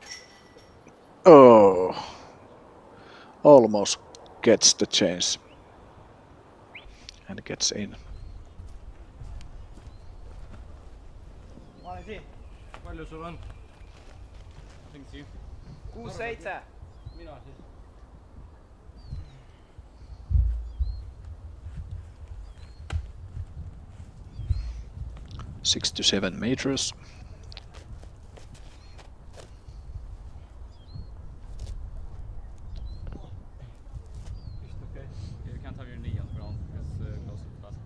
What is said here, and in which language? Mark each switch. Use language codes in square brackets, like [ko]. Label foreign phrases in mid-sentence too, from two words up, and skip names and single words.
[en] Oh, almost gets the chance and gets in. [et] Palju sul on? [en] Thank you. 6-7. [et] Mina siis. [en] Six to 7 meters. You can't have your knee on the ground because it goes so fast.